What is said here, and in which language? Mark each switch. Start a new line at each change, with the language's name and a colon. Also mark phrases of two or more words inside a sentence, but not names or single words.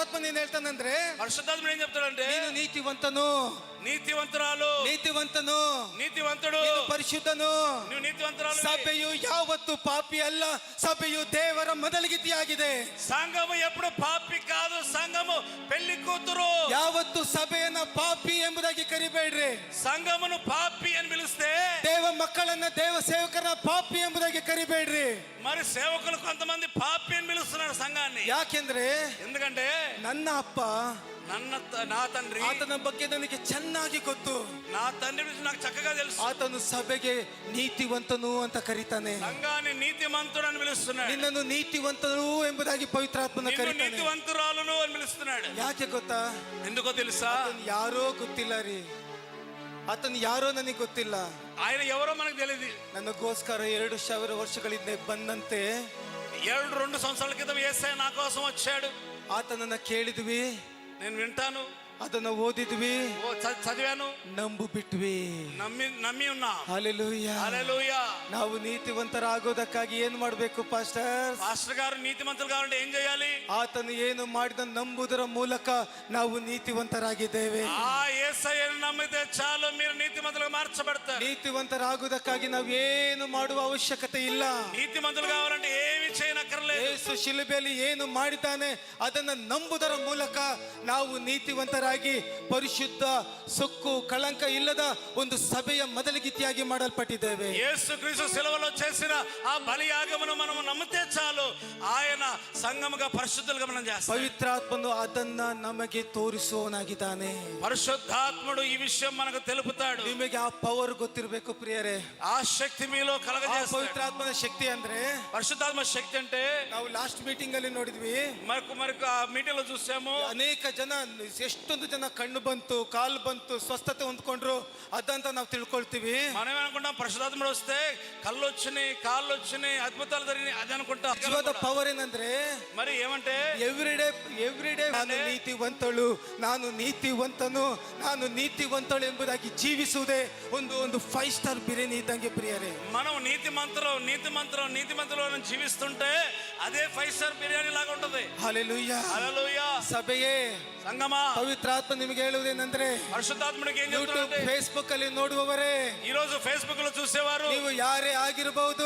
Kannada: ಪವಿತ್ರಾತ್ಮನ ಏನ್ ಹೇಳ್ತಾನಂದ್ರೆ,
Telugu: పరిశుద్ధాత్మ ఏం చెప్తాడంటే
Kannada: ನೀನು ನೀತಿವಂತನು,
Telugu: నీతివంతురాలు,
Kannada: ನೀತಿವಂತನು,
Telugu: నీతివంతుడు,
Kannada: ನೀನು ಪರಿಶುದ್ಧನು.
Telugu: నువ్వు నీతివంతురాలు.
Kannada: ಸಭೆಯು ಯಾವತ್ತು ಪಾಪಿ ಅಲ್ಲ, ಸಭೆಯು ದೇವರ ಮೊದಲಿಗಿತಿಯಾಗಿದೆ.
Telugu: సంఘము ఎప్పుడు పాపి కాదు, సంఘము పెళ్లి కూతురు.
Kannada: ಯಾವತ್ತು ಸಭೆಯನ್ನ ಪಾಪಿ ಎಂಬುದಾಗಿ ಕರಿಬೇಡ್ರಿ.
Telugu: సంఘమును పాపి అని పిలిస్తే
Kannada: ದೇವ ಮಕ್ಕಳನ್ನ, ದೇವ ಸೇವಕರನ್ನ ಪಾಪಿ ಎಂಬುದಾಗಿ ಕರಿಬೇಡ್ರಿ.
Telugu: మరి సేవకులు కొంతమంది పాపి అని పిలుస్తున్నారు సంఘాన్ని.
Kannada: ಯಾಕೆಂದ್ರೆ
Telugu: ఎందుకంటే
Kannada: ನನ್ನ ಅಪ್ಪ,
Telugu: నా తండ్రి,
Kannada: ಆತನ ಬಗ್ಗೆ ನನಗೆ ಚೆನ್ನಾಗಿ ಗೊತ್ತು.
Telugu: నా తండ్రి గురించి నాకు చక్కగా తెలుసు.
Kannada: ಆತನು ಸಭೆಗೆ ನೀತಿವಂತನು ಅಂತ ಕರೀತಾನೆ.
Telugu: సంఘాన్ని నీతిమంతుడు అని పిలుస్తున్నాడు.
Kannada: ನಿನ್ನನ್ನು ನೀತಿವಂತನು ಎಂಬುದಾಗಿ ಪವಿತ್ರಾತ್ಮನ ಕರೀತಾನೆ.
Telugu: నీతివంతురాలను అని పిలుస్తున్నాడు.
Kannada: ಯಾಕೆ ಗೊತ್ತಾ?
Telugu: ఎందుకో తెలుసా?
Kannada: ಯಾರೋ ಗೊತ್ತಿಲ್ಲ ರೀ, ಆತನು ಯಾರೋ ನನಗೆ ಗೊತ್ತಿಲ್ಲ.
Telugu: ఆయన ఎవరో మనకు తెలియదు.
Kannada: ನನಗೋಸ್ಕರ 2,000 ವರ್ಷಗಳಿಂದ ಬಂದಂತೆ
Telugu: 2 సంవత్సరాల క్రితం యేసయ్య నా కోసం వచ్చాడు.
Kannada: ಆತನನ್ನ ಕೇಳಿದ್ವಿ,
Telugu: నేను వింటాను,
Kannada: ಅದನ್ನ ಓದಿದ್ವಿ,
Telugu: చదివాను,
Kannada: ನಂಬು ಬಿಟ್ವಿ,
Telugu: నమ్మి ఉన్నా.
Kannada: ಹಲ್ಲೆಲೂಯಾ,
Telugu: హల్లెలూయా.
Kannada: ನಾವು ನೀತಿವಂತರಾಗೋದಕ್ಕಾಗಿ ಏನ್ ಮಾಡ್ಬೇಕು ಪಾಸ್ಟರ್?
Telugu: పాస్టర్ గారు నీతిమంతులు కావాలంటే ఏం చేయాలి?
Kannada: ಆತನು ಏನು ಮಾಡಿದ ನಂಬುದರ ಮೂಲಕ ನಾವು ನೀತಿವಂತರಾಗಿದ್ದೇವೆ.
Telugu: ఆ యేసయ్యను నమ్మితే చాలు, మీరు నీతిమంతులుగా మార్చబడతారు.
Kannada: ನೀತಿವಂತರಾಗುವುದಕ್ಕಾಗಿ ನಾವು ಏನು ಮಾಡುವ ಅವಶ್ಯಕತೆ ಇಲ್ಲ.
Telugu: నీతిమంతులు కావాలంటే ఏమి చేయనక్కర్లేదు.
Kannada: ಯೇಸು ಶಿಲುಬೆಯಲ್ಲಿ ಏನು ಮಾಡಿದ್ದಾನೆ ಅದನ್ನ ನಂಬುದರ ಮೂಲಕ ನಾವು ನೀತಿವಂತರಾಗಿ ಪರಿಶುದ್ಧ, ಸೊಕ್ಕು, ಕಳಂಕ ಇಲ್ಲದ ಒಂದು ಸಭೆಯ ಮೊದಲಿಗಿತಿಯಾಗಿ ಮಾಡಲ್ಪಟ್ಟಿದ್ದೇವೆ.
Telugu: యేసు క్రీస్తు శిలువలో చేసిన ఆ బలియాగమును మనం నమ్మితే చాలు, ఆయన సంఘముగా పరిశుద్ధులుగా మనం చేస్తాం.
Kannada: ಪವಿತ್ರಾತ್ಮನು ಅದನ್ನ ನಮಗೆ ತೋರಿಸುವವನಾಗಿದ್ದಾನೆ.
Telugu: పరిశుద్ధాత్ముడు ఈ విషయం మనకు తెలుపుతాడు.
Kannada: ನಿಮಗೆ ಆ ಪವರ್ ಗೊತ್ತಿರಬೇಕು ಪ್ರಿಯರೇ.
Telugu: ఆ శక్తి మీలో కలగజేస్తాడు.
Kannada: ಪವಿತ್ರಾತ್ಮನ ಶಕ್ತಿ ಅಂದ್ರೆ,
Telugu: పరిశుద్ధాత్మ శక్తి అంటే
Kannada: ನಾವು
English: last meeting
Kannada: ಅಲ್ಲಿ ನೋಡಿದ್ವಿ,
Telugu: మనకు ఆ మీటింగ్ లో చూసాము.
Kannada: ಅನೇಕ ಜನ, ಎಷ್ಟೊಂದು ಜನ ಕಣ್ಣು ಬಂತು, ಕಾಲು ಬಂತು, ಸ್ವಸ್ಥತೆ ಹೊಂದ್ಕೊಂಡ್ರು, ಅದಂತ ನಾವು ತಿಳ್ಕೊಳ್ತೀವಿ.
Telugu: మనం అనుకుంటాం పరిశుద్ధాత్ముడు వస్తే కళ్ళు వచ్చినాయి, కాళ్ళు వచ్చినాయి, అద్భుతాలు జరిగినాయి అది అనుకుంటాం.
Kannada: ನಿಜವಾದ ಪವರ್ ಏನಂದ್ರೆ,
Telugu: మరి ఏమంటే
Kannada: ಎವ್ರಿಡೇ ನಾನು ನೀತಿವಂತಳು, ನಾನು ನೀತಿವಂತನು, ನಾನು ನೀತಿವಂತಳು ಎಂಬುದಾಗಿ ಜೀವಿಸುವುದೇ ಒಂದು 5 ಸ್ಟಾರ್ ಬಿರಿಯಾನಿ ಇದ್ದಂಗೆ ಪ್ರಿಯರೇ.
Telugu: మనం నీతిమంతులు జీవిస్తుంటే అదే 5 స్టార్ బిర్యానీ లాగా ఉంటది. హల్లెలూయా, హల్లెలూయా.
Kannada: ಸಭೆಯೇ,
Telugu: సంగమా,
Kannada: ಪವಿತ್ರಾತ್ಮ ನಿಮಗೆ ಹೇಳುವುದೇನೆಂದ್ರೆ,
Telugu: పరిశుద్ధాత్ముడికి ఏం
Kannada: ಯೂಟ್ಯೂಬ್,
Telugu: చెప్తాడంటే,
Kannada: ಫೇಸ್ಬುಕ್ ಅಲ್ಲಿ ನೋಡುವವರೇ,
Telugu: ఈ రోజు ఫేస్బుక్ లో చూసేవారు,
Kannada: ನೀವು ಯಾರೇ ಆಗಿರಬಹುದು,